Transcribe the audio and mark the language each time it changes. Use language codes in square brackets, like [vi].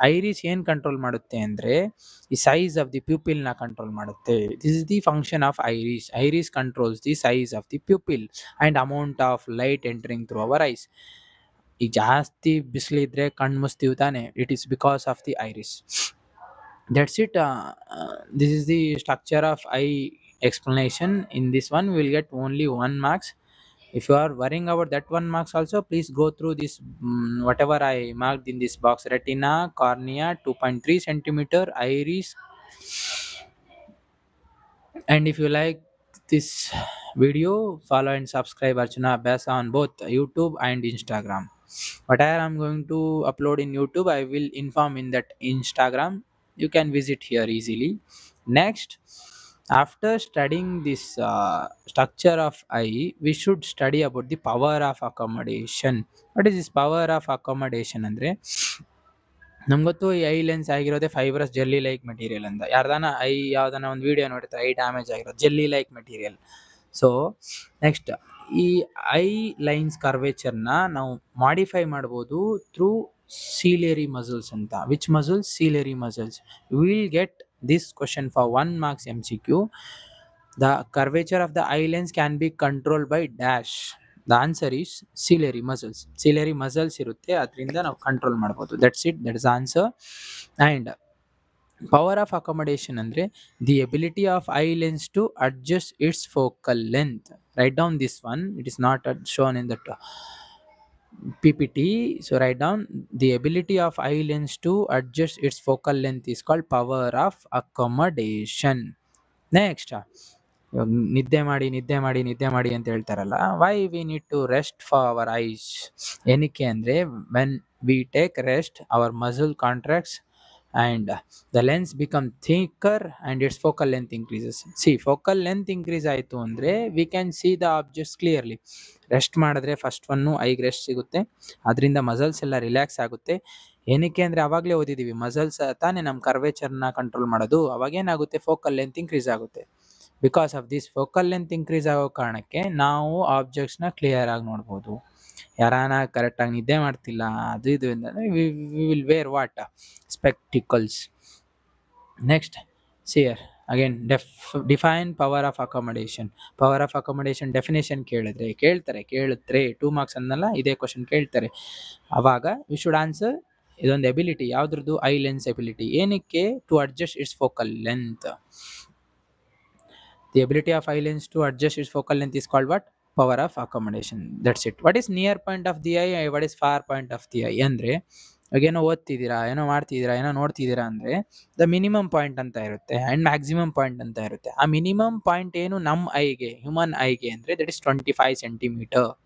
[kn] Iris ಏನು control ಮಾಡುತ್ತೆ ಅಂದರೆ ಈ [en] size of the ಪ್ಯೂಪಿಲ್ನ [kn] ಕಂಟ್ರೋಲ್ ಮಾಡುತ್ತೆ. [en] This is the function of iris. Iris controls the size of the pupil and amount of light entering through our eyes. [kn] ಈಗ ಜಾಸ್ತಿ ಬಿಸಿಲಿದ್ರೆ ಕಣ್ಣು ಮುಸ್ತೀವಿ ತಾನೆ, [en] It is because of the iris. That's it. This is the structure of eye explanation. In this one we will get only 1 marks. If you are worrying about that 1 marks also, please go through this whatever I marked in this box: retina, cornea, 2.3 centimeter, iris. And if you like this video, follow and subscribe Archana Abhyasa on both YouTube and Instagram. Whatever I'm going to upload in YouTube, I will inform in that Instagram. You can visit here easily. Next, after studying this structure of eye, we should study about the power of accommodation. What is this power of accommodation [kn] ಅಂದ್ರೆ, ನಮ್ಗೆ ಗೊತ್ತು ಈ [en] Eye lens ಆಗಿರೋದೇ fibrous jelly like material ಅಂತ. [kn] ಯಾರ್ದಾನ ಯಾವ್ದಾನ ಒಂದು video ನೋಡಿರ್ತಾರೆ, I damage ಆಗಿರೋದು jelly like material. So next, ಈ I lines ಕರ್ವೇಚರ್ನ ನಾವು ಮಾಡಿಫೈ ಮಾಡ್ಬೋದು ಥ್ರೂ ಸೀಲಿಯರಿ ಮಸಲ್ಸ್ ಅಂತ. [en] Which muscles? Ciliary muscles. Will get this question for 1 marks MCQ. The curvature of the eye lens can be controlled by dash. The answer is ciliary muscles. [kn] Ciliary muscles ಇರುತ್ತೆ, ಅದರಿಂದ ನಾವು control ಮಾಡ್ಬೋದು. [en] That's it, that is answer. And power of accommodation [kn] ಅಂದರೆ [en] The ability of eye lens to adjust its focal length. Write down this one, it is not shown in that PPT. So write down the ability of eye lens to adjust its focal length is called power of accommodation. [kn] Next, ಇವಾಗ ನಿದ್ದೆ ಮಾಡಿ ನಿದ್ದೆ ಮಾಡಿ ನಿದ್ದೆ ಮಾಡಿ ಅಂತ ಹೇಳ್ತಾರಲ್ಲ, [en] Why we need to rest for our eyes. [kn] ಏನಕ್ಕೆ ಅಂದರೆ [en] When we take rest our muscle contracts and the lens become thicker and its focal length increases. See, focal length increase [kn] ಆಯಿತು ಅಂದರೆ [en] we can see the objects clearly. [kn] Rest ಮಾಡಿದ್ರೆ first one ಐಗೆ rest ಸಿಗುತ್ತೆ, ಅದರಿಂದ muscles ಎಲ್ಲ relax ಆಗುತ್ತೆ. ಏನಕ್ಕೆ ಅಂದರೆ ಅವಾಗಲೇ ಓದಿದ್ದೀವಿ, ಮಸಲ್ಸ್ ತಾನೇ ನಮ್ಮ ಕರ್ವೇಚರ್ನ ಕಂಟ್ರೋಲ್ ಮಾಡೋದು. ಅವಾಗೇನಾಗುತ್ತೆ, ಫೋಕಲ್ ಲೆಂತ್ ಇನ್ಕ್ರೀಸ್ ಆಗುತ್ತೆ. Because of this focal length increase ಆಗೋ ಕಾರಣಕ್ಕೆ ನಾವು ಆಬ್ಜೆಕ್ಟ್ಸ್ನ ಕ್ಲಿಯರ್ ಆಗಿ ನೋಡ್ಬೋದು. ಯಾರಾನ ಕರೆಕ್ಟಾಗಿ ನಿದ್ದೆ ಮಾಡ್ತಿಲ್ಲ ಅದು ಇದು ಅಂದರೆ [en] we will wear what, [kn] spectacles. [en] Next see here again define power of accommodation. [kn] Power of accommodation definition ಕೇಳಿದ್ರೆ 2 ಮಾರ್ಕ್ಸ್ ಅನ್ನಲ್ಲ, ಇದೇ ಕ್ವಶನ್ ಕೇಳ್ತಾರೆ. ಅವಾಗ [en] we should answer [kn] ಇದೊಂದು ಎಬಿಲಿಟಿ, ಯಾವುದ್ರದ್ದು, ಐ ಲೆನ್ಸ್ ಎಬಿಲಿಟಿ. ಏನಕ್ಕೆ, [en] To adjust its focal length. The ability of eye lens to adjust its focal length is called what? Power of accommodation. That's it. What is near point of the eye? What is far point of the eye? [kn] ಅಂದರೆ ಏನೋ ಓದ್ತಿದ್ದೀರಾ, ಏನೋ ಮಾಡ್ತಿದ್ದೀರಾ, ಏನೋ ನೋಡ್ತಿದ್ದೀರಾ ಅಂದರೆ the minimum point ಅಂತ ಇರುತ್ತೆ and maximum point ಅಂತ ಇರುತ್ತೆ. ಆ ಮಿನಿಮಮ್ ಪಾಯಿಂಟ್ ಏನು ನಮ್ಮ ಐಗೆ, ಹ್ಯೂಮನ್ ಐಗೆ ಅಂದರೆ [en] That is 25 centimeter.